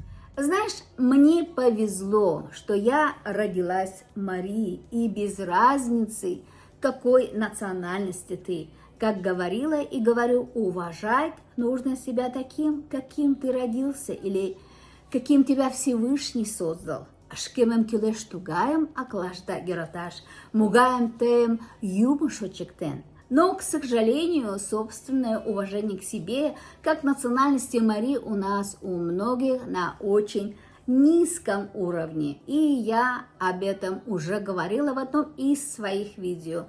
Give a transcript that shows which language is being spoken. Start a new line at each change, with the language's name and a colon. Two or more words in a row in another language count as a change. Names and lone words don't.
Russian: Знаешь, мне повезло, что я родилась Марией, и без разницы, какой национальности ты. Как говорила и говорю, уважать нужно себя таким, каким ты родился, или каким тебя Всевышний создал.
Mari: Ашкемем килеш тугаем, аклашда гераташ, мугаем тем юмушочектен.
Russian: Но, к сожалению, собственное уважение к себе, как национальности Марии, у нас у многих на очень низком уровне. И я об этом уже говорила в одном из своих видео.